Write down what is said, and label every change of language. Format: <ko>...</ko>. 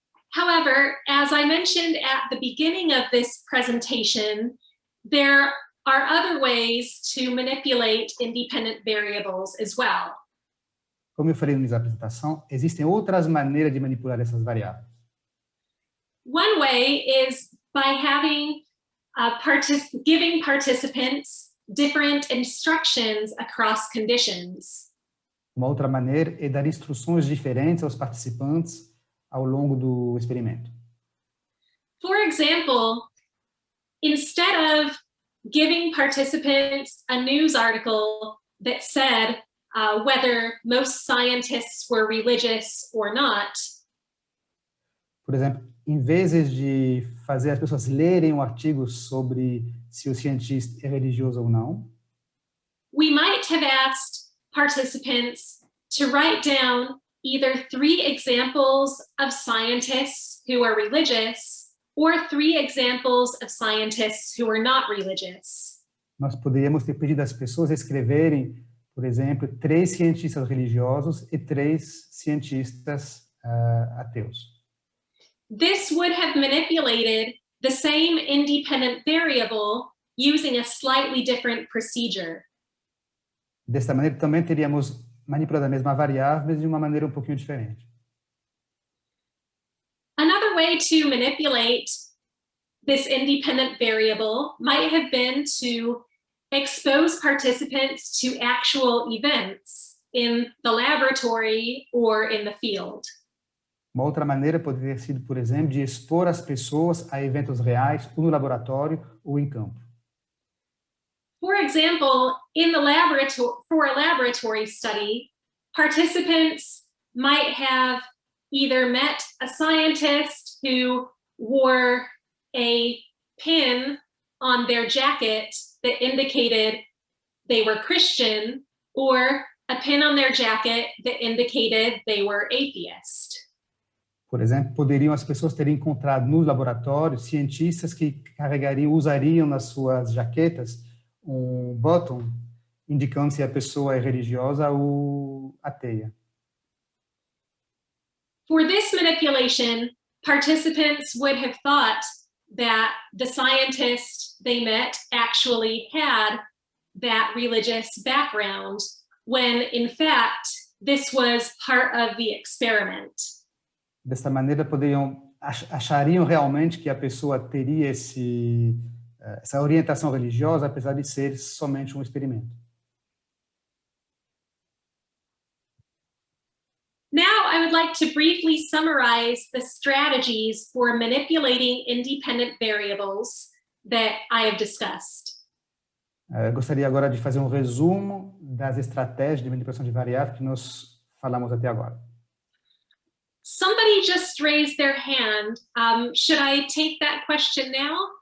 <en>However, as I mentioned at the beginning of this presentation, there are other ways to manipulate independent variables as well.</en> <pt>Como eu falei na minha apresentação, existem outras maneiras de manipular essas variáveis.</pt> <en>One way is by having giving participants different instructions across conditions.</en> <pt>Uma outra maneira é dar instruções diferentes aos participantes ao longo do experimento.</pt> <en>For example, instead of giving participants a news article that said whether most scientists were religious or not,</en> <pt>por exemplo, em vez de fazer as pessoas lerem um artigo sobre se o cientista é religioso ou não,</pt> <en>we might have asked participants to write down either 3 examples of scientists who are religious or 3 examples of scientists who are not religious.</en> <pt>nós poderíamos ter pedido às pessoas escreverem, Por exemplo, 3 cientistas religiosos e 3 cientistas ateus.</pt> <en>This would have manipulated the same independent variable using a slightly different procedure.</en> <pt>Dessa maneira, também teríamos manipulado a mesma variável, mas de uma maneira um pouquinho diferente.</pt> <en>Another way to manipulate this independent variable might have been to expose participants to actual events in the laboratory or in the field.</en> <pt>Uma outra maneira poderia ter sido, por exemplo, de expor as pessoas a eventos reais, ou no laboratório ou em campo.</pt> <en>For example, in the laboratory, for a laboratory study, participants might have either met a scientist who wore a pin on their jacket that indicated they were Christian, or a pin on their jacket that indicated they were atheist.</en> <pt>Por exemplo, poderiam as pessoas terem encontrado no laboratório cientistas que usariam nas suas jaquetas um botão indicando se a pessoa é religiosa ou ateia.</pt> <en>For this manipulation, participants would have thought that the scientist they met actually had that religious background, when in fact, this was part of the experiment.</en> <pt>Dessa maneira, achariam realmente que a pessoa teria essa orientação religiosa, apesar de ser somente um experimento.</pt> <en>Now, I would like to briefly summarize the strategies for manipulating independent variables that I have discussed.</en> <pt>Gostaria agora de fazer um resumo das estratégias de manipulação de variáveis que nós falamos até agora.</pt> <en>Somebody just raised their hand. Should I take that question now?</en>